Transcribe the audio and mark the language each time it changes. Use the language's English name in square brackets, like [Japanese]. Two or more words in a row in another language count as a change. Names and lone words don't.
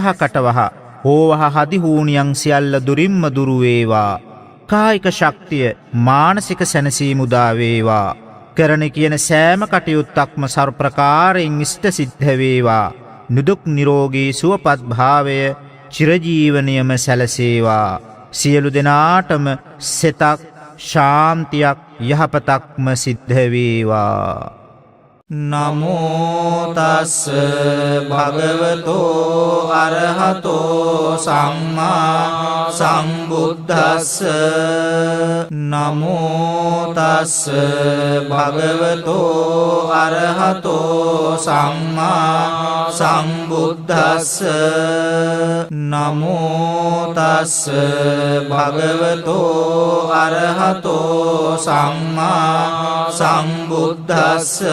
[Sinhala] කටවහ හෝවහ හදිහූනියන් සියල්ල දුරින්ම දුරු වේවා කායික ශක්තිය මානසික සැනසීම උදා වේවා කරන කියන සෑම කටයුත්තක්ම සර්වප්‍රකාරයෙන් ඉෂ්ට සිද්ධ වේවා නිදුක් නිරෝගී සුවපත් භාවය චිරජීවනයම සැලසේවා සියලු දෙනාටම සෙතක් ශාන්තියක් යහපතක්ම සිද්ධ වේවා [Pali] නමෝ තස් භගවතෝ අරහතෝ සම්මා සම්බුද්දස්ස නමෝ තස් භගවතෝ අරහතෝ සම්මා සම්බුද්දස්ස නමෝ තස් භගවතෝ අරහතෝ සම්මා සම්බුද්දස්ස